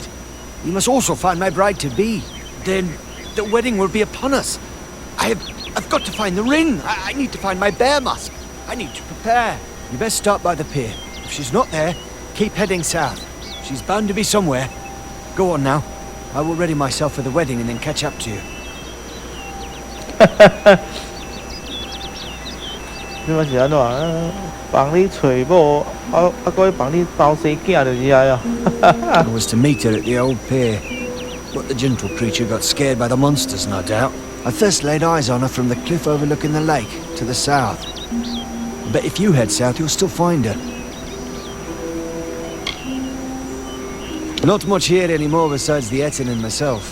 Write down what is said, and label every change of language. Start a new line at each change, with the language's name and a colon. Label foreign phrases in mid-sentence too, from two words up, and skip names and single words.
English: You must also find my bride-to-be. Then the wedding will be upon us. I've got to find the ring. I need to find my bear mask. I need to prepare. You best start by the pier. If she's not there, keep heading south. She's bound to be somewhere. Go on now. I will ready myself for the wedding and then catch up to you.
Min Nan Chinese: 你嘛是安怎？帮你找某，搁要帮你包生囝就是啊。
English: I was to meet her at the old pier, but the gentle creature got scared by the monsters, no doubt. I first laid eyes on her from the cliff overlooking the lake to the south. But if you head south, you'll still find her. Not much here anymore besides the Etten and myself.